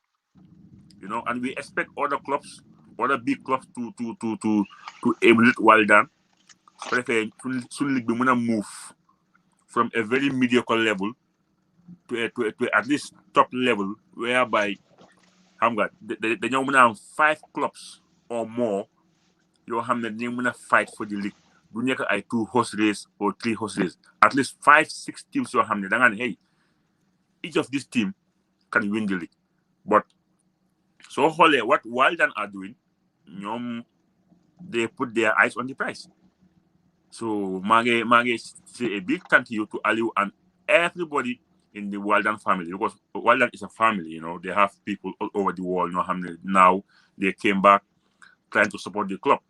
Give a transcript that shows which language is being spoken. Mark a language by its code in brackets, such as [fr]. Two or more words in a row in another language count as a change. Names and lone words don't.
[en] And we expect other clubs, other big clubs to emulate Walidan. So league be move from a very mediocre level to at least top level, whereby they now have 5 clubs or more [wo] yoo xam ne dañu mën a [en] fight for the league [wo] du nekk ay [en] 2 horse race or 3 horse race at least 5-6 teams [wo] yoo xam ne da nga ne [en] hey each of this team can win the league but [wo] so xoolee [en] what Wildern are doing ñoom they put their eyes on the prize so [wo] maa ngi [en] say a big thank you to Aliou and everybody in the Wildern family because Wildern is a family, you know, they have people all over the world, you know, now they came back trying to support the club.